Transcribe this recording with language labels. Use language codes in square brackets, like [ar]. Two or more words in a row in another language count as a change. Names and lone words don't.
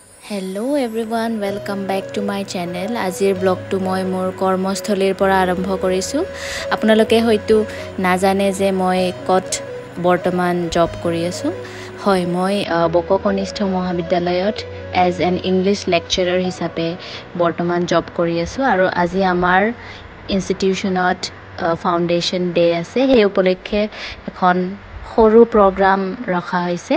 [en] Hello everyone, welcome back to my channel. [as] আজিৰ ব্লগ টো মই মোৰ কৰ্মস্থলীৰ পৰা আৰম্ভ কৰিছোঁ. আপোনালোকে হয়তো নাজানে যে মই ক'ত বৰ্তমান জব কৰি আছোঁ. হয় মই বকো কনিষ্ঠ মহাবিদ্যালয়ত [en] as an English lecturer [as] হিচাপে বৰ্তমান জব কৰি আছোঁ আৰু আজি আমাৰ ইনষ্টিটিউচনত [en] foundation day [as] ase. এই উপলক্ষে এখন সৰু প্ৰোগ্ৰাম ৰখা হৈছে.